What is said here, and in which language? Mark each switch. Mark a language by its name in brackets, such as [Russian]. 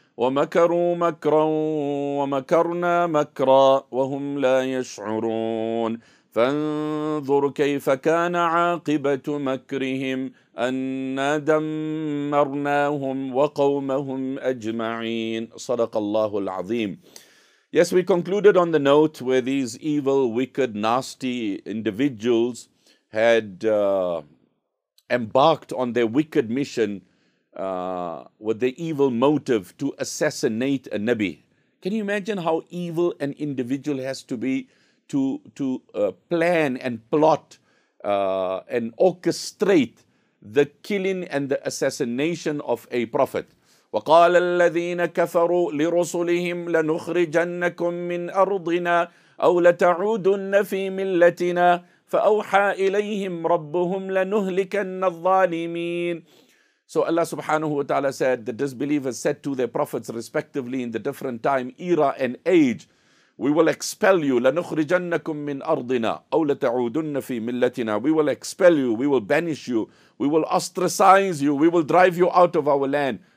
[Arabic] ومكروا مكرا ومكرنا مكرا وهم لا يشعرون فانظر كيف كان عاقبة مكرهم أنا دمرناهم وقومهم أجمعين. صدق الله العظيم. [English] Yes, we concluded on the note where these evil, wicked, nasty individuals had embarked on their wicked mission with the evil motive to assassinate a Nabi. Can you imagine how evil an individual has to be to plan and plot and orchestrate the killing and the assassination of a prophet? [Arabic] وقال الذين كفروا لرسلهم لنخرجنكم من أرضنا أو لتعودن في ملتنا فأوحى إليهم ربهم لنهلكن الظالمين. [English] So Allah subhanahu wa ta'ala said, the disbelievers said to their prophets respectively in the different time, era and age, we will expel you, [Arabic] لَنُخْرِجَنَّكُم مِّنْ أَرْضِنَا أَوْ لَتَعُودُنَّ فِي مِلَّتِنَا. [English] We will expel you, we will banish you, we will ostracize you, we will drive you out of our land.